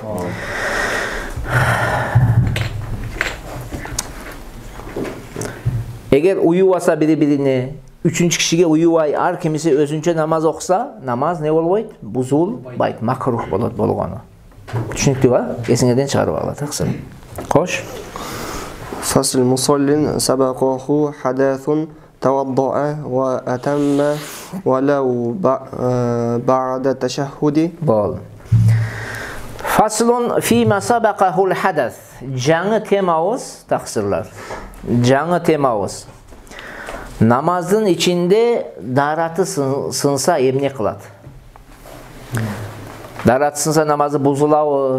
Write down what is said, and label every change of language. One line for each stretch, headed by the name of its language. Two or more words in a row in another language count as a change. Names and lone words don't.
Kyrgyz: Эгер уюбаса бири-бирине, үчүнчү кишиге уюбай, ар кимиси өзүнчө намаз окуса, намаз не болбойт? Бузулбайт, макрух болот болгону. Түшүнүктүүбү? Эсиңерден чыгарып алат таксы. Кош.
Arabic: فصل مصل سبقه حدث توضأ وأتم ولو بعد التشهد.
Kyrgyz: Bol.
Arabic: فصل فيما سبقه الحدث.
Kyrgyz: Жаңы темабыз таксырлар. Жаңы темабыз. Намаздын ичинде дараты сынса эмне кылат? Дараты сынса намазы бузулабы?